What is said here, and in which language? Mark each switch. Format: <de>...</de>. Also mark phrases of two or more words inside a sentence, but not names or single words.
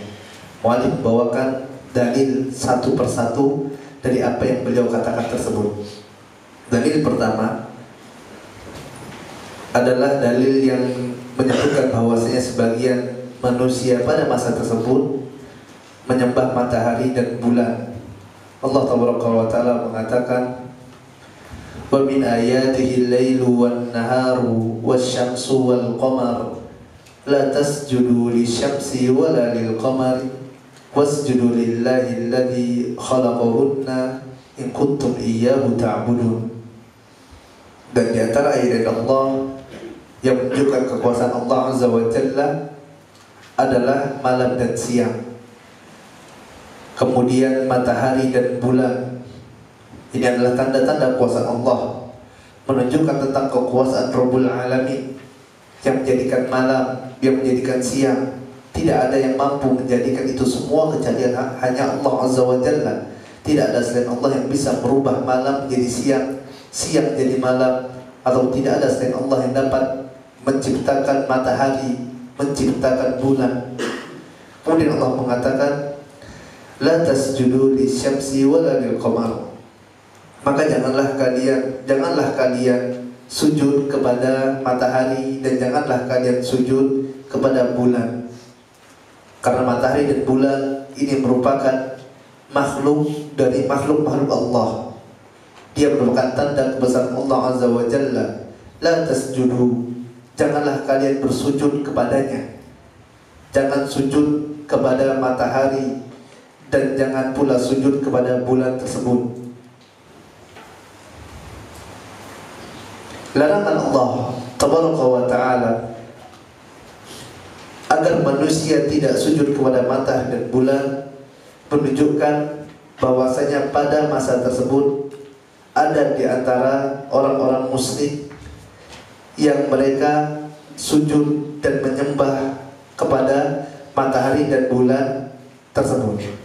<id>Mu'allif membawakan dalil satu persatu dari apa yang beliau katakan tersebut. Dalil pertama adalah dalil yang menyebutkan bahwasanya sebagian manusia pada masa tersebut menyembah matahari dan bulan. Allah Taala mengatakan,</id> <ar>ومن آياته الليل والنهار والشمس والقمر لا تسجدوا للشمس ولا للقمر واسجدوا لله الذي خلقهن إن كنتم إياه تعبدون.</ar> <id>Dan di antara ayat Allah yang menunjukkan kekuasaan Allah</id> <ar>عز وجل</ar> <id>adalah malam dan siang, kemudian matahari dan bulan. Ini adalah tanda-tanda kuasa Allah, menunjukkan tentang kekuasaan</id> <ar>رب العالمين</ar> <id>yang menjadikan malam, yang menjadikan siang. Tidak ada yang mampu menjadikan itu semua kecuali hanya Allah</id> <ar>عز وجل.</ar> <id>Tidak ada selain Allah yang bisa merubah malam menjadi siang, siang jadi malam, atau tidak ada selain Allah yang dapat menciptakan matahari, menciptakan bulan. Kemudian Allah mengatakan,</id> <ar>لا تسجدوا للشمس ولا للقمر.</ar> <id>Maka janganlah kalian sujud kepada matahari dan janganlah kalian sujud kepada bulan. Karena matahari dan bulan ini merupakan makhluk dari makhluk-makhluk Allah. Dia merupakan tanda kebesaran Allah</id> <ar>عز وجل. لا تسجدوا,</ar> <id>janganlah kalian bersujud kepadanya. Jangan sujud kepada matahari dan jangan pula sujud kepada bulan tersebut. Larangan Allah</id> <ar>تبارك وتعالى</ar> <id>agar manusia tidak sujud kepada matahari dan bulan menunjukkan bahwasanya pada masa tersebut ada di antara orang-orang musyrik yang mereka sujud dan menyembah kepada matahari dan bulan tersebut.</id>